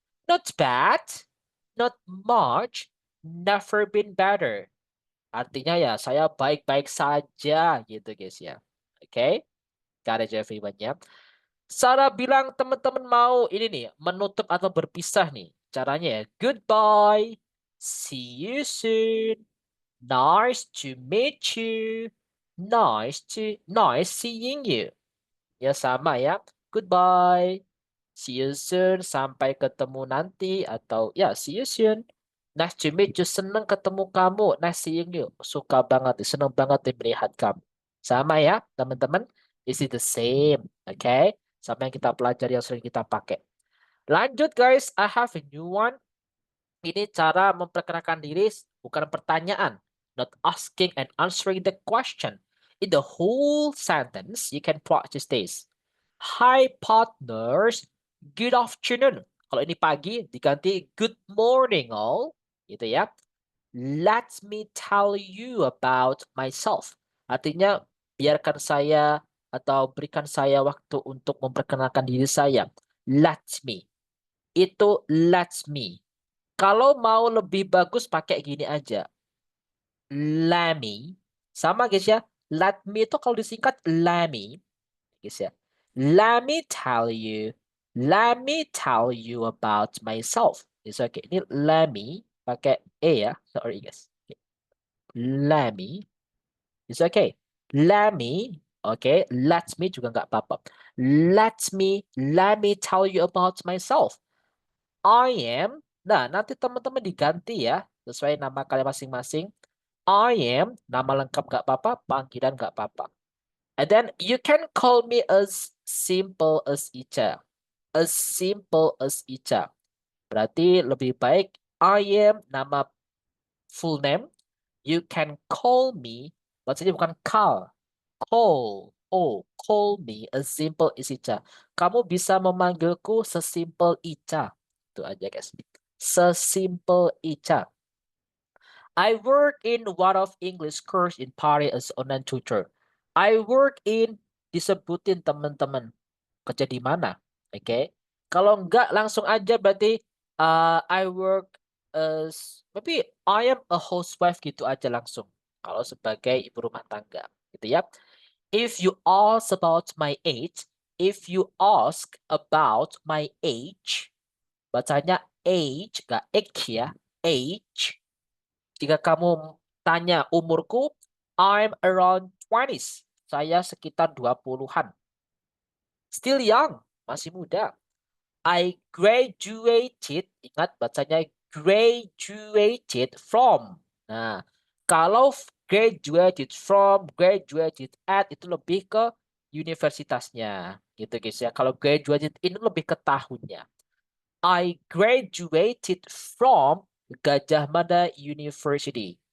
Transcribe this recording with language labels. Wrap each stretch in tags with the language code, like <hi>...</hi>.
<en>Not bad, not much, never been better.</en> <id>Artinya ya, saya baik-baik saja gitu guys ya. Oke,</id> <en>got it everyone</en> <id>ya. Cara bilang teman-teman mau ini nih, menutup atau berpisah nih.</id> <en>Caranya ya, goodbye, see you soon, nice to meet you, nice seeing you.</en> <id>Ya sama ya,</id> <en>goodbye, see you soon,</en> <id>sampai ketemu nanti, atau ya</id> <en>see you soon. Nice to meet you,</en> <id>senang ketemu kamu,</id> <en>nice seeing you,</en> <id>suka banget, senang banget melihat kamu. Sama ya teman-teman,</id> <en>is it the same, okay?</en> <id>Sama yang kita pelajari yang sering kita pakai.</id> <en>Lanjut guys, I have a new one.</en> <id>Ini cara memperkenalkan diri, bukan pertanyaan.</id> <en>Not asking and answering the question. In the whole sentence, you can practice this. Hi partners, good afternoon.</en> <id>Kalau ini pagi, diganti</id> <en>good morning all.</en> <id>Gitu ya.</id> <en>Let me tell you about myself.</en> <id>Artinya, biarkan saya atau berikan saya waktu untuk memperkenalkan diri saya.</id> <en>Let me.</en> <id>Itu let me. Kalau mau lebih bagus pakai gini aja.</id> <en>Let me.</en> <id>Sama guys ya. Let me itu kalau disingkat let me. Guys ya.</id> <en>Let me tell you. Let me tell you about myself. It's okay. Ini let me</en> <id>pakai e ya.</id> <en>Sorry guys. Let me. It's okay. Let me. Okay. Let me</en> <id>juga nggak apa-apa.</id> <en>Let me tell you about myself. I am.</en> <id>Nah, nanti teman-teman diganti ya. Sesuai nama kalian masing-masing. I am. Nama lengkap nggak apa-apa. Panggilan nggak apa-apa.</id> <en>And then you can call me as simple as Ica. As simple as Ica.</en> <id>Berarti lebih baik</id> <en>I am</en> <id>nama</id> <en>full name. You can call me.</en> <id>Maksudnya bukan</id> <en>call. Call. Oh, call me as simple as Ica.</en> <id>Kamu bisa memanggilku sesimpel Ica. Itu aja guys. Sesimpel Ica.</id> <en>I work in one of English course in Paris as online tutor. I work in,</en> <id>disebutin teman-teman. Kerja di mana? Oke.</id> <en>Okay.</en> <id>Kalau enggak langsung aja berarti</id> <en>I work as, maybe I am a housewife</en> <id>gitu aja langsung. Kalau sebagai ibu rumah tangga. Gitu ya.</id> <en>If you ask about my age,</en> <id>bacanya age, gak age ya,</id> <en>age.</en> <id>Jika kamu tanya umurku,</id> <en>I'm around 20s.</en> <id>Saya sekitar 20-an.</id> <en>Still young,</en> <id>masih muda.</id> <en>I graduated,</en> <id>ingat bacanya</id> <en>graduated from.</en> <id>Nah, kalau</id> <en>graduated from, graduated at,</en> <id>itu lebih ke universitasnya. Gitu guys ya. Kalau graduated ini lebih ke tahunnya.</id> <en>I graduated from Gajah Mada University.</en>